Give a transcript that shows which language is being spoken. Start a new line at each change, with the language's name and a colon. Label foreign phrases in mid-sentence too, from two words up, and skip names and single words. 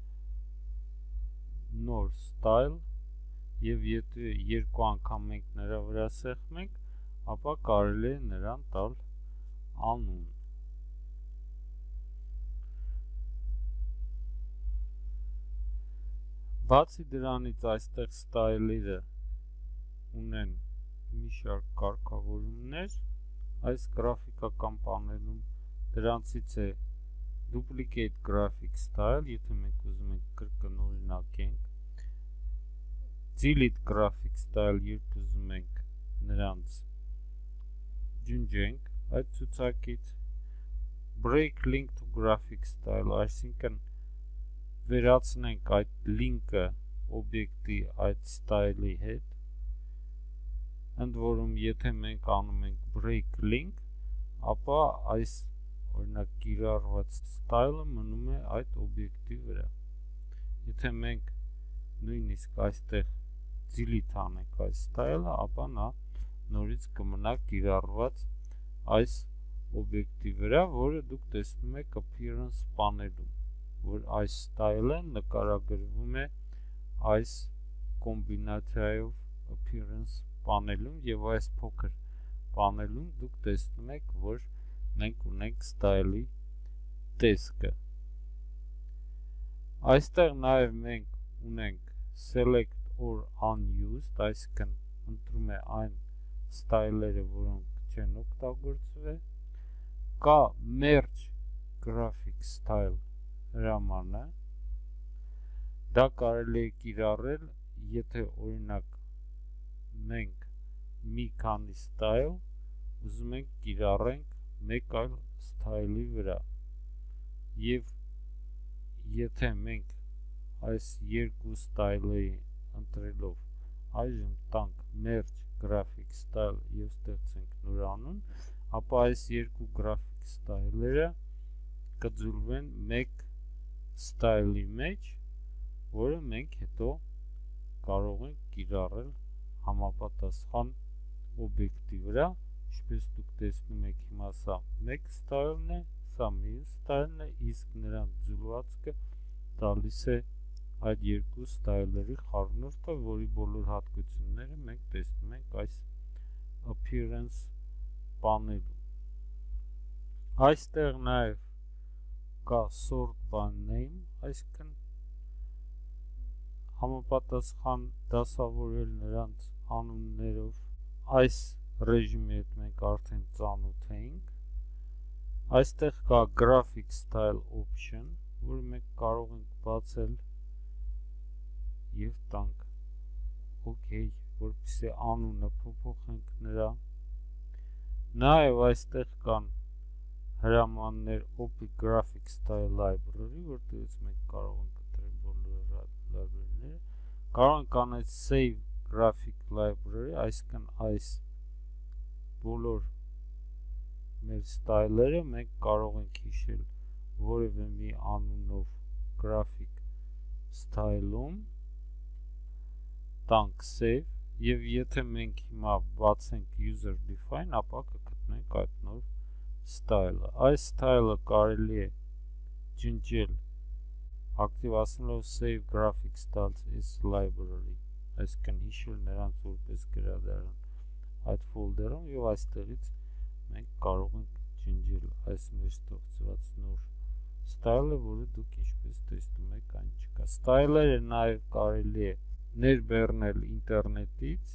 Armenian: նոր ստայլ, եւ եթե երկու անգամ մենք նրա վրա սեղմենք, ապա կարելի է նրան տալ անուն։ Բացի դրանից այստեղ ստայլերը ունեն մի շարք կարգավորումներ այս գրաֆիկական պանելում, դրանցից է duplicate
English: graphic style,
Armenian: եթե մենք ուզում ենք կրկնօրինակենք,
English: delete graphic style,
Armenian: երբ ուզում ենք նրանց ջնջենք այդ ցուցակից,
English: break link to graphic style,
Armenian: այսինքն վերացնենք այդ լինկը օբյեկտի այդ ստայլի հետ, ընդ որում եթե մենք անում ենք
English: break link,
Armenian: ապա այս օրինակ կիրառված ստայլը մնում է այդ օբյեկտի վրա։ Եթե մենք նույնիսկ այստեղ delete անենք այս ստայլը, ապա նա նորից կմնա կիրառված այս օբյեկտի վրա, որը դուք տեսնում եք appearance պանելում, որ այս ստայլը նկարագրվում է այս կոմբինացիայով appearance պանելում եւ այս փոքր պանելում դուք տեսնում եք, որ մենք ունենք style-ի տեսքը։ Այստեղ նաև մենք ունենք
English: select or unused,
Armenian: այսինքն ընտրում է այն style-երը, որոնք չեն օգտագործվել, կա
English: merge graphic style
Armenian: հրամանը, դա կարելի է կիրառել, եթե օրինակ մենք մի քանի style ուզում ենք կիրառենք մեկ այլ style-ի վրա, եւ եթե մենք այս երկու style-ը ընտրելով այժմ տանք merge
English: graphic style
Armenian: եւ ստեղծենք նոր անուն, ապա այս երկու
English: graphic style-
Armenian: երը կձուլվեն մեկ style-ի մեջ, որը մենք հետո կարող ենք կիրառել համապատասխան օբյեկտի վրա, ինչպես դուք տեսնում եք հիմա սա մեկ style-ն է, սա մյուս style-ն է, իսկ նրանց ձուլվածքը տալիս է այդ երկու style-երի խառնուրդը, որի բոլոր հատկությունները մենք տեսնում ենք այս appearance պանելում։ Այստեղ նաև կա
English: sort by name,
Armenian: այսինքն համապատասխան դասավորել նրանց անուններով, այս ռեժիմի հետ մենք արդեն ծանոթ էինք։ Այստեղ կա
English: graphic style option,
Armenian: որը մենք կարող ենք բացել եւ տանք OK, որպեսզի անունը փոփոխենք նրա։ Նաև այստեղ կան
English: հրամաններ OP graphic style library,
Armenian: որտեղից մենք կարող ենք ընտրել բոլոր library-ները, կարող ենք անել
English: save graphic library,
Armenian: այսինքն այս բոլոր մեր style-երը մենք կարող ենք հիշել որևէ մի անունով
English: graphic style-
Armenian: ում, տանք save, եւ եթե մենք հիմա բացենք
English: user define,
Armenian: ապա կգտնենք այդ նոր style-ը։ Այս style-ը կարելի է ջնջել ակտիվացնելով
English: save graphic styles as library,
Armenian: այսինքն հիշել նրանց որպես գրադարան այդ ֆոլդերում, եւ այստեղից մենք կարող ենք ջնջել այս մեր ստեղծված նոր style-ը, որը դուք ինչպես տեսնում եք այն չկա։ Style-երը նաև կարելի է ներբեռնել ինտերնետից,